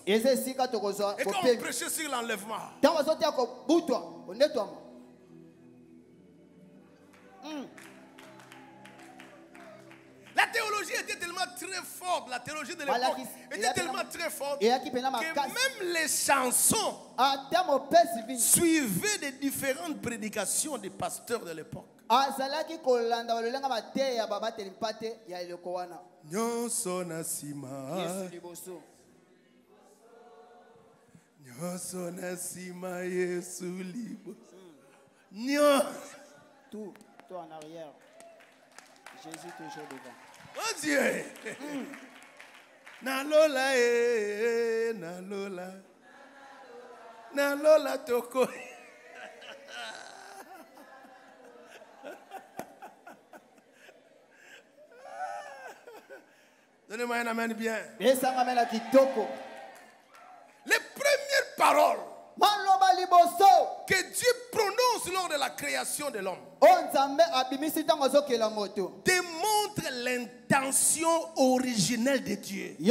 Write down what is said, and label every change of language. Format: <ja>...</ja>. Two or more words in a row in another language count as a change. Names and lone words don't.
<fr>Et quand on prêchait sur l'enlèvement, la théologie était tellement tellement très forte, la théologie de l'époque était tellement très forte que même les chansons suivaient des différentes prédications des pasteurs de l'époque.</fr> <ln>Nyonso na sima, nyonso na sima, Yesu libo.</ln> <fr>Tout en arrière. Jésus toujours devant. Oh Dieu.</fr> <ln>Na lola na lola. Na lola toko.</ln> <fr>Donnez-moi un amen bien. Les premières paroles que Dieu prononce lors de la création de l'homme démontrent l'intention originelle de Dieu.</fr>